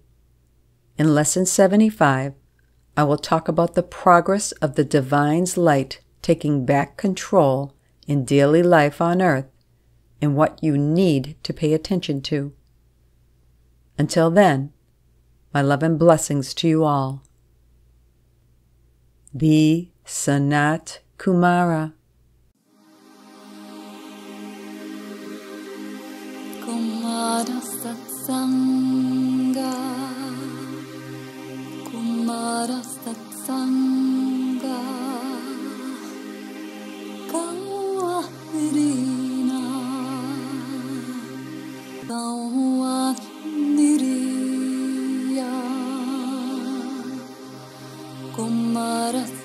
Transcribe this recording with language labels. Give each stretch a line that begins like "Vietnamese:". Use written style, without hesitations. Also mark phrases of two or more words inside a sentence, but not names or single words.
English: In Lesson 75, I will talk about the progress of the Divine's light taking back control in daily life on earth and what you need to pay attention to. Until then, my love and blessings to you all. The Sanat Kumara. Kumara Satsanga, Kumara Satsanga, Kawahrina, Kawahniriya, Kumara